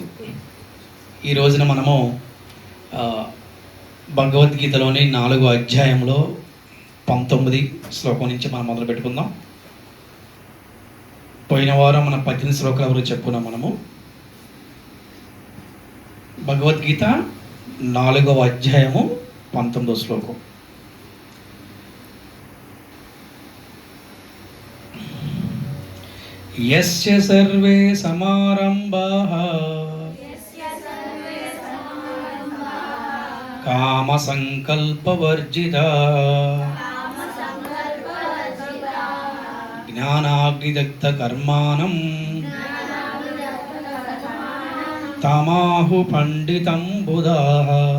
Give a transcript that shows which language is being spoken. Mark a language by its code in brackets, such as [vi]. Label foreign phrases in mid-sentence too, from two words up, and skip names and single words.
[te] ఈ రోజున మనము భగవద్గీతలోని 4వ అధ్యాయంలో 19 శ్లోకం నుంచి మనం మొదలు పెట్టుకుందాం. పోయిన వారం మన 18 శ్లోకాల వరకు చెప్పుకున్నాం. మనము భగవద్గీత 4వ అధ్యాయము 19వ శ్లోకం. [sa] यस्य सर्वे समारंभाः कामसंकल्पवर्जिताः ज्ञानाग्निदग्धकर्माणं तमाहु पंडितं बुधाः।